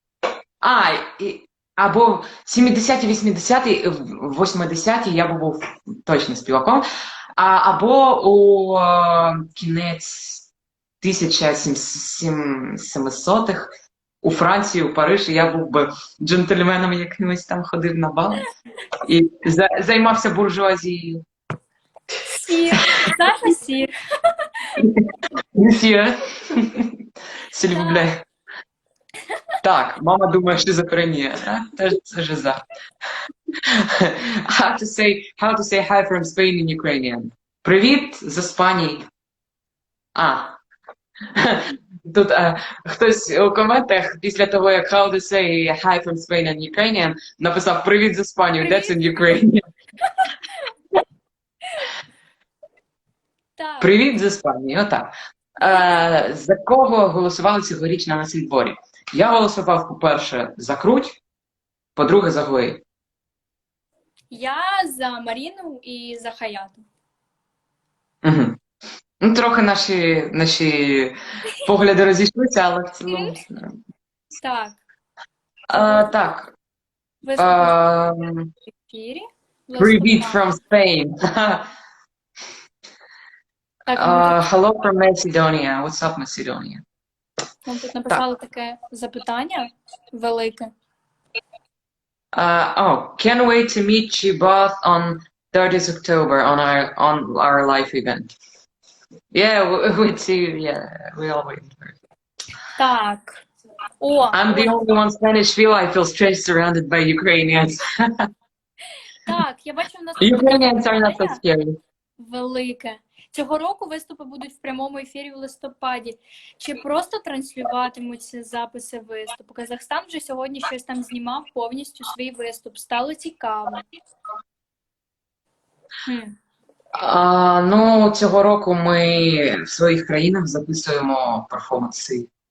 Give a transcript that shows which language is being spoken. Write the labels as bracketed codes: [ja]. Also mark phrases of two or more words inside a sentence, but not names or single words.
[uk] Або 70-ті, 80-ті, 80-ті я був точно співаком, або у кінець 1700-х у Франції, у Парижі я був би джентльменом якимось там, ходив на бали і займався буржуазією. Сір, Саша Сір. [fr] Monsieur. S'il vous plaît. [uk] Так, мама думає, що за премія. Теж це жиза. [en] How to say hi from Spain in Ukrainian. [uk] Привіт з Іспанії. Тут хтось у коментах після того, як [en] how to say hi from Spain in Ukrainian, [uk] написав привіт з Іспанії, [en] that's in Ukrainian. [uk] Так. Привіт з Іспанії, отак. За кого голосували цьогоріч на Наслідборі? Я голосував, по-перше, за Круть, по-друге, за Глей. Я за Маріну і за Хаяту. Угу. Ну, трохи наші погляди розійшлися, але в цілому... Так. Так. Ви в ефірі. [en] Привіт from Spain. [uk] Так, [en] Hello from Macedonia. What's up, Macedonia? [uk] нам тут написали таке запитання велике. [en] Can't wait to meet you both on 30th October on our live event. Yeah, we too. Yeah, we all waiting for it. [uk] Так. О, [en] I'm the only one Spanish I feel strange surrounded by Ukrainians. [uk] так, я бачу, в нас [en] Ukrainians are not so [uk] питання [en] scary. [uk] велике. Цього року виступи будуть в прямому ефірі в листопаді. Чи просто транслюватимуться записи виступу? Казахстан вже сьогодні щось там знімав повністю свій виступ. Стало цікаво. Ну, цього року ми в своїх країнах записуємо перформанси.